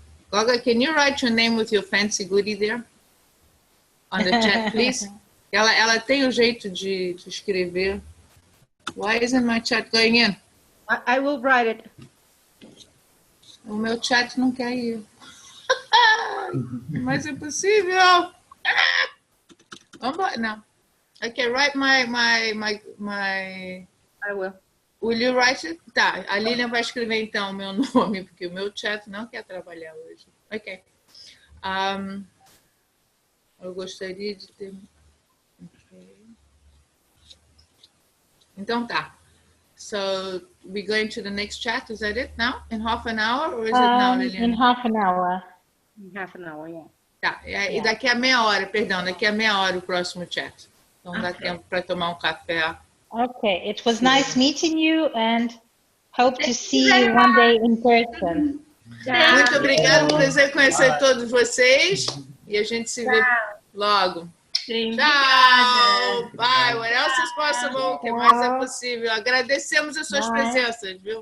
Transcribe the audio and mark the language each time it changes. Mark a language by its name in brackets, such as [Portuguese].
[English] Goga, can you write your name with your fancy goodie there? On the chat, please. [Portuguese] Ela tem o jeito de escrever. [English] Why isn't my chat going in? I will write it. [Portuguese] O meu chat não quer ir. Mas é possível. Vamos lá, não. [English] Okay, write my. I will. Will you write it? [Portuguese] Tá, a Lilian vai escrever então o meu nome, porque o meu chat não quer trabalhar hoje. Ok. Eu gostaria de ter... Okay. Então tá. [English] So, we're going to the next chat. Is that it now? In half an hour? Or is it now, Liliana? In half an hour. In half an hour, yeah. [Portuguese] Tá. E daqui a meia hora, perdão, daqui a meia hora o próximo chat. Então dá tempo para tomar um café. [English] Okay. It was nice meeting you and hope to see you one day in person. [Portuguese] Muito obrigada, prazer conhecer todos vocês. E a gente se vê logo. Sim, [English] tchau! Bye! What else is possible? [Portuguese] O que mais é possível? Agradecemos as suas presenças, viu?